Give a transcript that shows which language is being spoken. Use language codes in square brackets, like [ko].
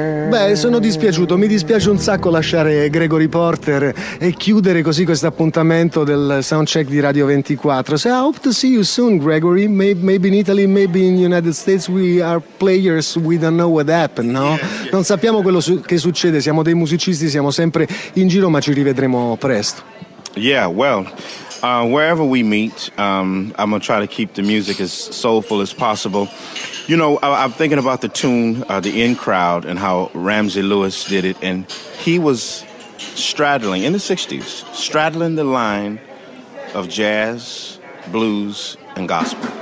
[it] Beh, sono dispiaciuto, mi dispiace un sacco lasciare Gregory Porter e chiudere così questo appuntamento del soundcheck di Radio 24. [en] So I hope to see you soon, Gregory. Maybe in Italy, maybe in United States, we are players, we don't know what happened, no? [it] Non sappiamo quello che succede, siamo dei musicisti, siamo sempre in giro, ma ci rivedremo presto. [en] Yeah, well, wherever we meet, I'm gonna try to keep the music as soulful as possible. You know, I'm thinking about the tune, The In Crowd, and how Ramsey Lewis did it, and he was straddling, in the 60s, straddling the line of jazz, blues, and gospel.